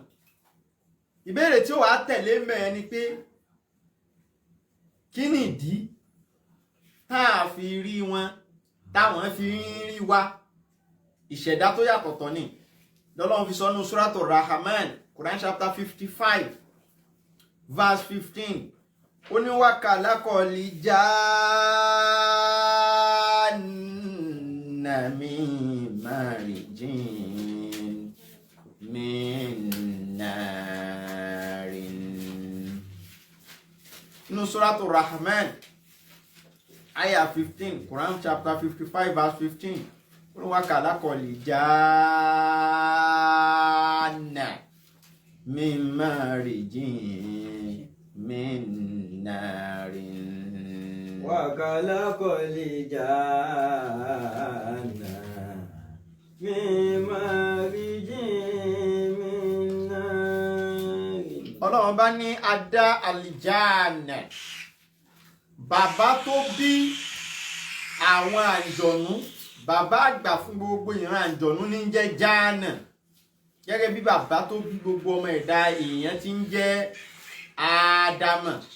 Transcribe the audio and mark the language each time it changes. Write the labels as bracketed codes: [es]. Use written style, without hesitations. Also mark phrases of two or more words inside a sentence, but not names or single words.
[yo] Ìbéèrè tí ó wà tẹ̀lé mẹ́ ni pé kí ni ìdí táà fi rí wọn, táwọn fi ń rí wa? Ìṣẹ̀dá tó yàtọ̀tọ̀ ni l'Ọlọ́run fi sọ nínú Suratul Rahman, Quran chapter 55. [ar] Verse 15. [yo] Ó ní [ar] وخلق الجان من مارج من نار. [yo] Nínú Suratul Rahman, [en] Ayah 15, Quran chapter 55 verse 15. [yo] Ó ní [ar] وخلق الجان من مارج من نار. وخلق الجان من مارج من نار. [yo] Ọlọ́run bá ní adá àlìjáànà, bàbá tó bí àwọn àjọ̀nú, bàbá àgbà fún gbogbo ìran àjọ̀nú ní jẹ́ jáànà. Gẹ́gẹ́ bí bàbá tó bí gbogbo ọmọ ẹ̀dá èèyàn tí ń jẹ́ Ádámà.